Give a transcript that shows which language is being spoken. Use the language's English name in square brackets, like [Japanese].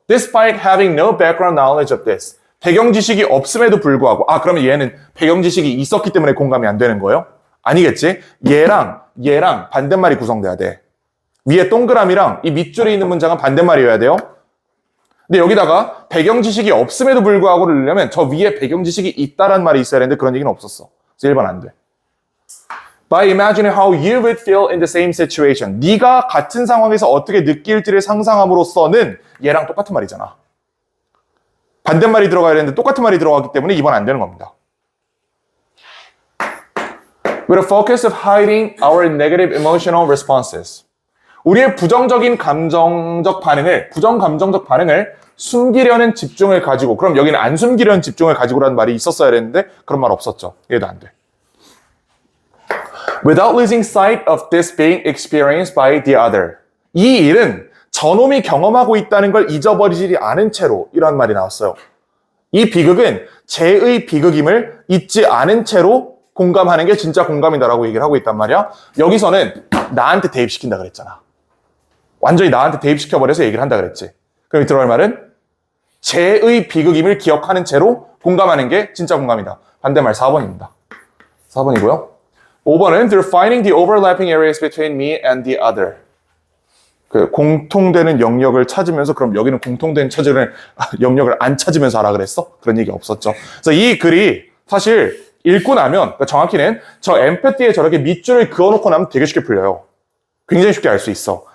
[English] Despite having no background knowledge of this. [Korean] 배경 지식이 없음에도 불구하고 그러면 얘는 배경 지식이 있었기 때문에 공감이 안 되는 거예요? 아니겠지? 얘랑 반대말이 구성돼야 돼. 위에 동그라미랑 이 밑줄에 있는 문장은 반대말이어야 돼요. 근데 여기다가 배경 지식이 없음에도 불구하고를 넣으려면 저 위에 배경 지식이 있다란 말이 있어야 되는데 그런 얘기는 없었어. 그래서 1번 안 돼. [English] by imagining how you would feel in the same situation. [Korean] 네가 같은 상황에서 어떻게 느낄지를 상상함으로써는 얘랑 똑같은 말이잖아. 반대말이 들어가야 되는데 똑같은 말이 들어가기 때문에 이번 안 되는 겁니다. [English] With a focus of hiding our negative emotional responses. [Korean] 우리의 부정적인 감정적 반응을 숨기려는 집중을 가지고, 그럼 여기는 안 숨기려는 집중을 가지고라는 말이 있었어야 했는데 그런 말 없었죠. 얘도 안 돼. [English] Without losing sight of this being experienced by the other. [Korean] 이 일은 저놈이 경험하고 있다는 걸 잊어버리지 않은 채로, 이런 말이 나왔어요. 이 비극은 쟤의 비극임을 잊지 않은 채로 공감하는 게 진짜 공감이다라고 얘기를 하고 있단 말이야. 여기서는 나한테 대입시킨다 그랬잖아. 완전히 나한테 대입시켜버려서 얘기를 한다 그랬지. 그럼 들어갈 말은 쟤의 비극임을 기억하는 채로 공감하는 게 진짜 공감이다. 반대말 4번입니다. 4번이고요. 5번은 [English] through finding the overlapping areas between me and the other. [Korean] 그 공통되는 영역을 찾으면서, 그럼 여기는 공통된 영역을 안 찾으면서 하라 그랬어? 그런 얘기 없었죠. 그래서 이 글이 사실 읽고 나면, 그러니까 정확히는 저 엠패티에 저렇게 밑줄을 그어놓고 나면 되게 쉽게 풀려요. 굉장히 쉽게 알 수 있어.